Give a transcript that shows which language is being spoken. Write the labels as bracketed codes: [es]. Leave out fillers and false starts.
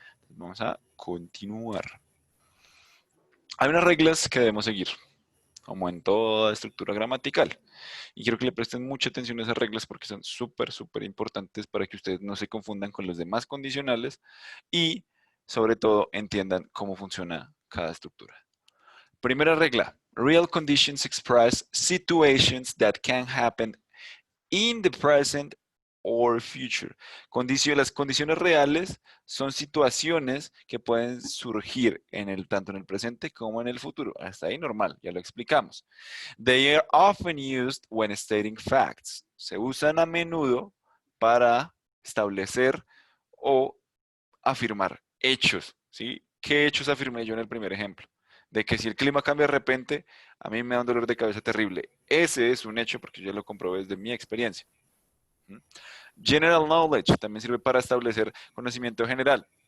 [es] Vamos a continuar. Hay unas reglas que debemos seguir, como en toda estructura gramatical. Y quiero que le presten mucha atención a esas reglas porque son súper, súper importantes para que ustedes no se confundan con los demás condicionales y, sobre todo, entiendan cómo funciona cada estructura. Primera regla. [en] Real conditions express situations that can happen in the present or future. [es] Las condiciones reales son situaciones que pueden surgir tanto en el presente como en el futuro. Hasta ahí normal, ya lo explicamos. [en] They are often used when stating facts. [es] Se usan a menudo para establecer o afirmar hechos, ¿sí? ¿Qué hechos afirmé yo en el primer ejemplo? De que si el clima cambia de repente, a mí me da un dolor de cabeza terrible. Ese es un hecho porque yo lo comprobé desde mi experiencia. General knowledge también sirve para establecer conocimiento general.